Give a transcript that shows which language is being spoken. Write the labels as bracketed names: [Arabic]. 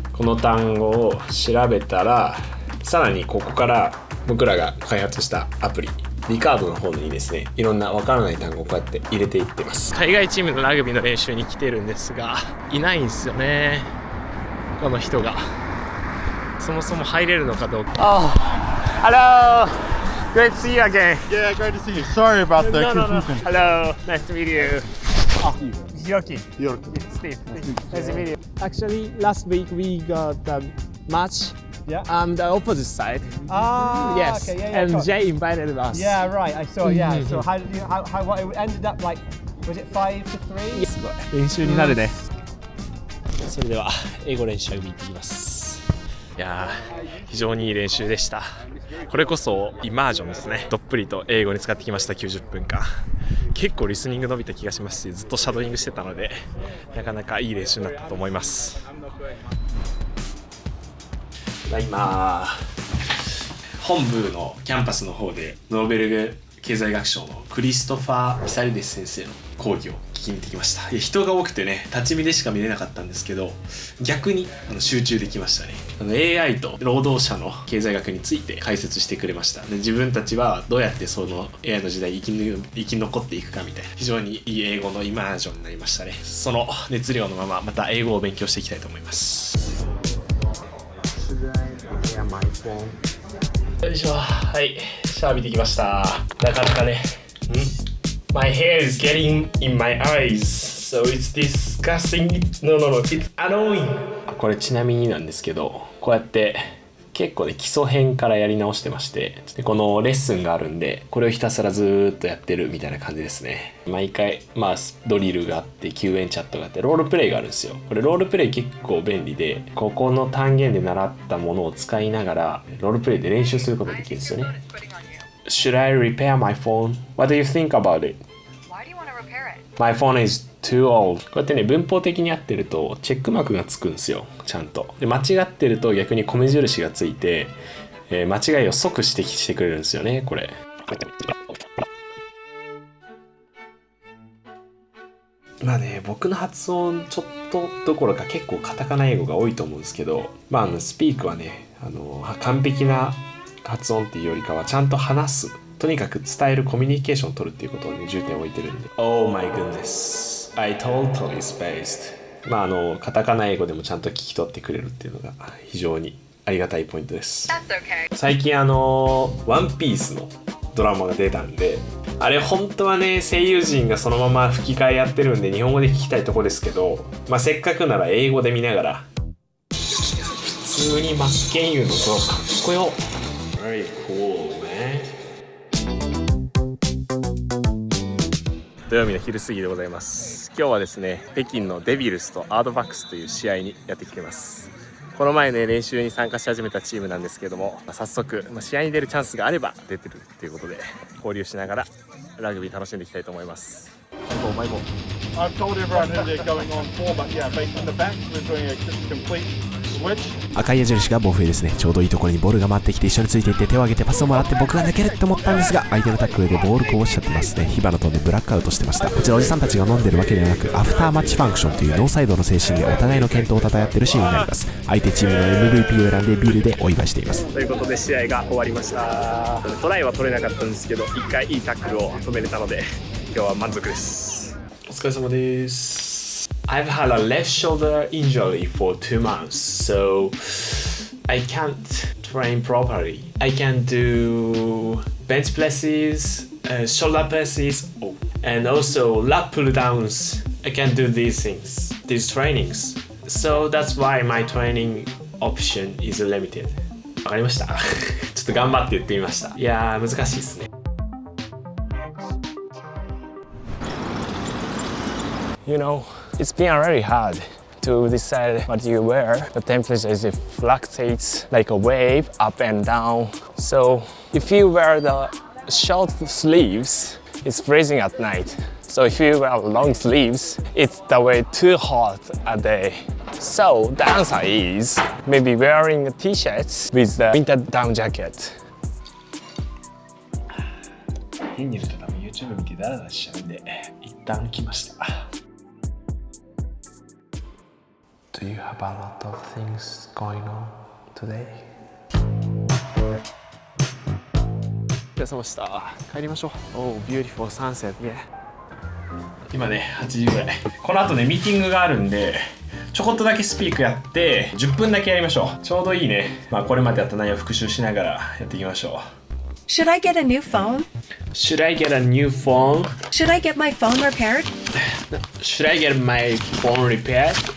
[Japanese] この単語を調べたら、さらにここから僕らが開発したアプリリカードの方にですね、いろんなわからない単語をこうやって入れていってます。海外チームのラグビーの練習に来てるんですが、いないんですよね、この人が。そもそも入れるのかどうか。 [English] Hello! Great to see you again. Yeah, great to see you. Sorry about the confusion. Hello, nice to meet you. Yorkie. Steve, nice to meet you. Actually, last week we got a match. Yeah. The opposite side. Yes. Okay, yeah, and Jay invited us. Yeah, right. I saw. Yeah. So how did you? How what it ended up like? Was it 5-3? [Japanese] すごい練習になるね。それでは英語練習に行ってきます。いやー、非常にいい練習でした。これこそイマージョンですね。どっぷりと英語に使ってきました。 90分間結構リスニング伸びた気がしますし、ずっとシャドーイングしてたのでなかなかいい練習になったと思います。今本部のキャンパスの方でノーベル経済学賞のクリストファー・ミサリデス先生の講義を聞きに行ってきました。人が多くてね、立ち見でしか見れなかったんですけど、逆に集中できましたね。 AI と労働者の経済学について解説してくれました。で、自分たちはどうやってその AI の時代生き残っていくかみたいな、非常にいい英語のイマージョンになりましたね。その熱量のまままた英語を勉強していきたいと思います。よいしょ。はい、シャワー浴びてきました。なかなかね、 [English] My hair is getting in my eyes, so it's disgusting. No, it's annoying. [Japanese] これちなみになんですけど、こうやって結構ね基礎編からやり直してまして、でこのレッスンがあるんで、これをひたすらずーっとやってるみたいな感じですね。毎回ドリルがあって、救援チャットがあって、ロールプレイがあるんですよ。これロールプレイ結構便利で、ここの単元で習ったものを使いながらロールプレイで練習することができるんですよね。 [English] Should I repair my phone? What do you think about it? Why do you want to repair it? My phone is too old. [Japanese] こうやってね、文法的に合ってるとチェックマークがつくんですよ、ちゃんと。で、間違ってると逆に米印がついて、間違いを即指摘してくれるんですよね、これ。まあね、僕の発音ちょっとどころか結構カタカナ英語が多いと思うんですけど、スピークはね、完璧な発音っていうよりかはちゃんと話す。とにかく伝えるコミュニケーションを取るっていうことをね、重点を置いてるんで。 [English] Oh my goodness, I totally spaced. [Japanese] カタカナ英語でもちゃんと聞き取ってくれるっていうのが非常にありがたいポイントです。最近ワンピースのドラマが出たんで、あれ本当はね、声優陣がそのまま吹き替えやってるんで日本語で聞きたいとこですけど、せっかくなら英語で見ながら、普通に真剣佑のドラマかっこよ。 [English] Very cool, man. [Japanese] 土曜日の昼過ぎでございます。今日はですね、北京のデビルスとアードバックスという試合にやってきてます。この前ね、練習に参加し始めたチームなんですけども、早速、試合に出るチャンスがあれば出てるっていうことで、交流しながらラグビー楽しんでいきたいと思います。 [English] I've told everyone who they're going on for, but yeah, based on the back, we're doing a complete switch. [Japanese] 赤い矢印がボフェですね。ちょうどいいところにボールが回ってきて一緒についていって手を挙げてパスをもらって僕が抜けるって思ったんですが、相手のタックルでボールこぼしちゃってますね。火花飛んでブラックアウトしてました。こちらおじさんたちが飲んでるわけではなく、アフターマッチファンクションというノーサイドの精神でお互いの健闘を称え合ってるシーンになります。相手チームの MVP を選んでビールでお祝いしています。ということで試合が終わりました。トライは取れなかったんですけど、一回いいタックルを止めれたので今日は満足です。お疲れ様です。 [English] I've had a left shoulder injury for 2 months, so I can't train properly. I can do bench presses, shoulder presses, and also lat pull downs. I can do these things, these trainings. So that's why my training option is limited. [Japanese] わかりました。ちょっと頑張って言ってみました。いやー、難しいですね。 [English] You know, it's been really hard to decide what you wear. The temperature fluctuates like a wave up and down. So if you wear the short sleeves, it's freezing at night. So if you wear long sleeves, it's the way too hot a day. So the answer is maybe wearing t-shirts with the winter down jacket. [Japanese] 家にいると多分 YouTube 見てダラダラしちゃうんで一旦来ました。 [English] Do you have a lot of things going on today? [Japanese] お疲れ様でした。帰りましょう。 [English] Oh, beautiful sunset, yeah. [Japanese] 今ね、8時ぐらい。この後ね、ミーティングがあるんで、ちょこっとだけスピークやって、10分だけやりましょう。ちょうどいいね。これまでやった内容を復習しながらやっていきましょう。 [English] Should I get a new phone? Should I get a new phone? Should I get my phone repaired? Should I get my phone repaired?